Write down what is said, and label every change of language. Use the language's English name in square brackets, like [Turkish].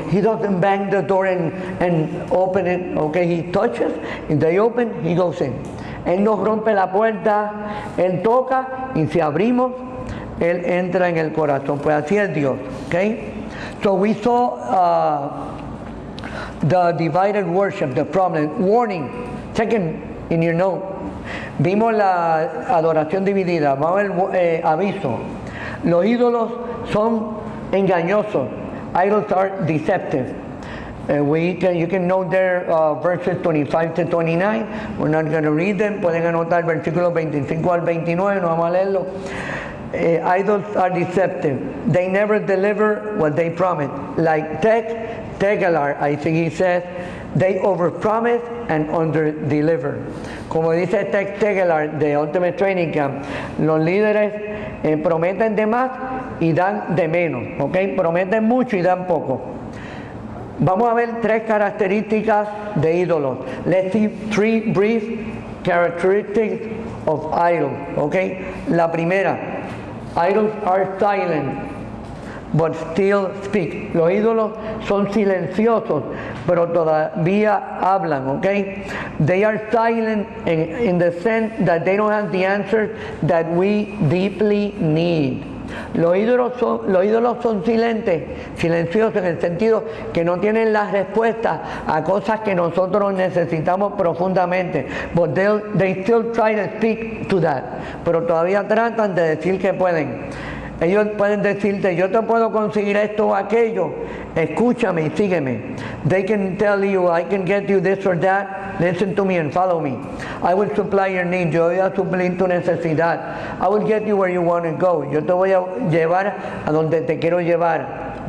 [English] He doesn't bang the door and open it. Okay, he touches, and they open, he goes in. [Spanish] Él nos rompe la puerta, Él toca y si abrimos, Él entra en el corazón. Pues así es Dios. Okay? [English] So we saw the divided worship, the problem. Warning, second in your note. [Spanish] Vimos la adoración dividida. Vamos a ver aviso. Los ídolos son engañosos. [English] Idols are deceptive. You can note there verses 25 to 29. We're not going to read them. [Spanish] Pueden anotar versículos 25 al 29. No vamos a leerlo. [English] Idols are deceptive. They never deliver what they promise. Like Tegelar, I think he says, they overpromise and underdeliver. [Spanish] Como dice Tegelar de Ultimate Training Camp, los líderes prometen de más y dan de menos. ¿Okay? Prometen mucho y dan poco. Vamos a ver tres características de ídolos. [English] Let's see three brief characteristics of idols. Okay? [Spanish] La primera, [English] idols are silent. but still speak. [Spanish] Los ídolos son silenciosos, pero todavía hablan, okay? [English] They are silent in the sense that they don't have the answers that we deeply need. [Spanish] Los ídolos son silenciosos en el sentido que no tienen las respuestas a cosas que nosotros necesitamos profundamente. [English] But they still try to speak to that. [Spanish] Pero todavía tratan de decir que pueden. Ellos pueden decirte, yo te puedo conseguir esto o aquello, escúchame y sígueme. [English] They can tell you, I can get you this or that, listen to me and follow me. I will supply your need, [Spanish] yo voy a suplir tu necesidad. [English] I will get you where you want to go, [Spanish] yo te voy a llevar a donde te quiero llevar.